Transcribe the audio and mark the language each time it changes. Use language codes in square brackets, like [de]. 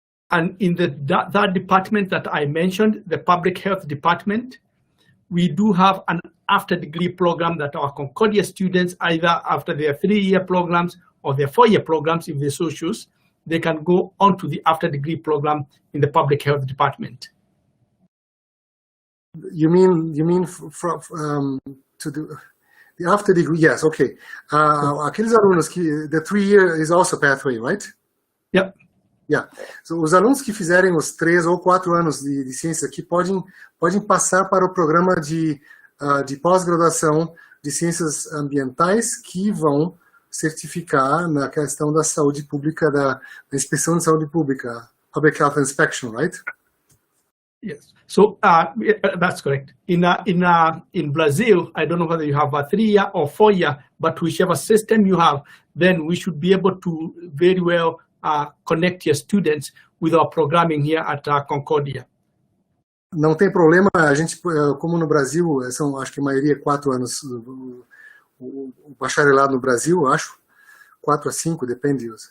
[en] And in that department that I mentioned, the Public Health Department, we do have an after-degree program that our Concordia students, either after their 3-year programs or their 4-year programs, if they so choose, they can go on to the after-degree program in the Public Health Department. You mean to do the after-degree? Yes, okay. [pt] Aqueles alunos que [en] the 3-year is also pathway, right? Yep. Yeah. [pt] So, os alunos que fizerem os 3 ou 4 anos de ciências aqui podem passar para o programa de pós-graduação de ciências ambientais, que vão certificar na questão da saúde pública, da inspeção de saúde pública, [en] Public Health Inspection, right? Yes. So that's correct. In Brazil, I don't know whether you have a 3-year or 4-year, but whichever system you have, then we should be able to very well connect your students with our programming here at Concordia. [pt] Não tem problema, a gente, como no Brasil, acho que a maioria 4 anos, o bacharelado no Brasil, acho, 4 a 5, depende.